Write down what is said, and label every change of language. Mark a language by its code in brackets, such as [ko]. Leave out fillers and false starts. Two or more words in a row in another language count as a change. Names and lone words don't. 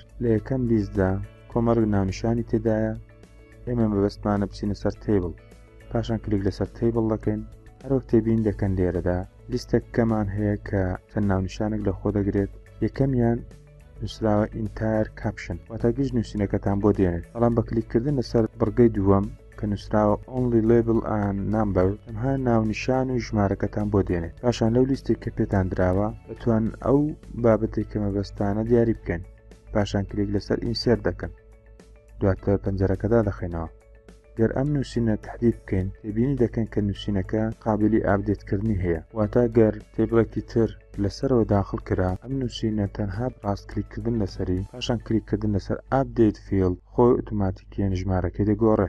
[ckb] لە یەکەم لیستدا کۆمەڵک ناونیشانی تێدایە. ئێمە مەبەستمانە بچینە سەر تێبڵ، پاشان کلیک لەسەر تێبڵ دەکەین. هەروەک تێبین دەکەن لێرەدا لیستەکەمان هەیە کە چەند ناونیشانێک لە خۆ دەگرێت. یەکەمیان نووسراوە [en] entire caption [ckb] واتە گشت نووسینەکەتان بۆ دێنێت. بەڵام بە کلیککردن لەسەر بڕگەی دووەم کە نووسراوە [en] only label and number [ckb] تەنها ناونیشان و ژمارەکەتان بۆ دێنێت. پاشان لەو لیستێک کە پێتان دراوە دەتوانن ئەو بابەتێک کە مەبەستانە دیاری بکەن. پاشان کلیک لەسەر ئینسێرت دەکەن، دواتر پەنجەرەکەدا دەخینەوە. گەر ئەم نووسینە تحدید بکەین تێبینی دەکەن کە نووسینەکە قابلی ئاپدێتکردنی هەیە، واتە گەر تێبڵێکی تر لەسەرەوە داخل کرا ئەم نووسینە تەنها ڕاست کلیککردن لەسەری پاشان کلیککردن لەسەر [en] update field [ckb] خۆی ئۆتۆماتیکیان ژمارەکەی دەگۆڕێ.